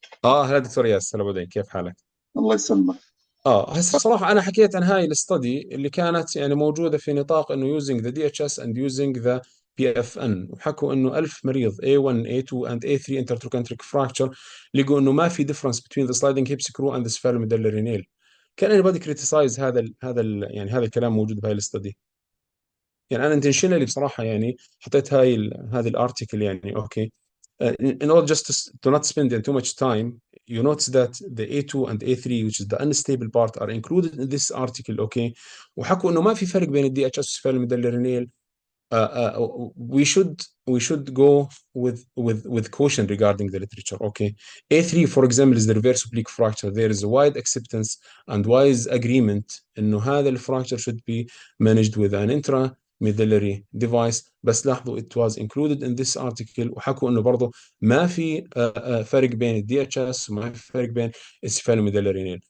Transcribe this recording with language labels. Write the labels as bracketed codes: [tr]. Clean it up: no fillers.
[ar] هلا دكتور ياس، هلا بعدين، كيف حالك؟ الله يسلمك. هسه صراحة أنا حكيت عن [en] هاي الستدي اللي كانت يعني موجودة في نطاق إنه using the DHS and using the PFN، وحكوا إنه 1000 مريض A1 A2 and A3 intertrochanteric fracture لقوا إنه ما في difference between the sliding hip screw and the cephalomedullary nail. Can anybody criticize [ar] يعني هذا الكلام موجود بهاي الستدي؟ [en] يعني أنا intentionally بصراحة يعني حطيت هذه الارتيكل يعني okay. In order just to not spend too much time, you notice that the A2 and A3, which is the unstable part, are included in this article, okay? [ar] وحكوا انه ما في فرق بين الدي اتش اس والميدالرينيل. [en] We should go with caution regarding the literature. Okay, A3 for example is the reverse oblique fracture. There is a wide acceptance and wise agreement [ar] إنه هذا الفراكشر [en] should be managed with an intramedullary device. [ar] بس لاحظوا [en] it was included in this article [ar] وحكوا إنه برضه ما في فرق بين الدي اتش اس وما في فرق بين السفالوميدالري nail.